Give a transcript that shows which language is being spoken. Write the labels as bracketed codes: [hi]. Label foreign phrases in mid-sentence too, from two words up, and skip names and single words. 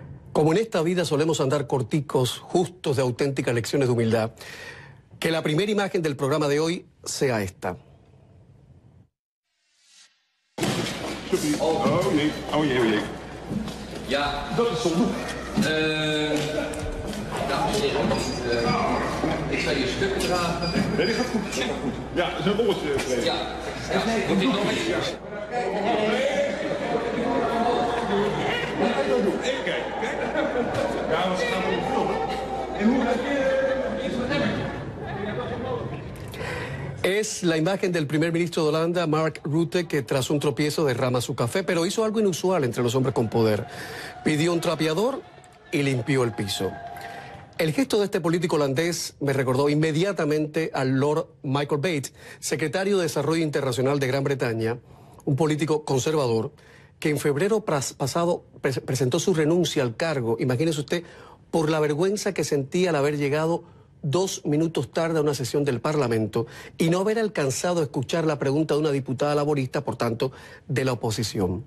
[es] Como en esta vida solemos andar corticos, justos de auténticas lecciones de humildad, que la primera imagen del programa de hoy sea esta. [nl] Oh jee, oh jee. Ja. Dat is zonde. Dames en heren, ik zal je stuk dragen. Nee, die gaat goed. Dat gaat goed. Ja, dat is een rolletje. Ja, moet dit nog eens? Even kijken, kijk. Ja, we gaan we filmen. En hoe gaat je... [es] Es la imagen del primer ministro de Holanda, Mark Rutte, que tras un tropiezo derrama su café, pero hizo algo inusual entre los hombres con poder. Pidió un trapeador y limpió el piso. El gesto de este político holandés me recordó inmediatamente al Lord Michael Bates, secretario de Desarrollo Internacional de Gran Bretaña, un político conservador, que en febrero pasado presentó su renuncia al cargo, imagínese usted, por la vergüenza que sentía al haber llegado 2 minutos tarde a una sesión del Parlamento y no haber alcanzado a escuchar la pregunta de una diputada laborista, por tanto, de la oposición.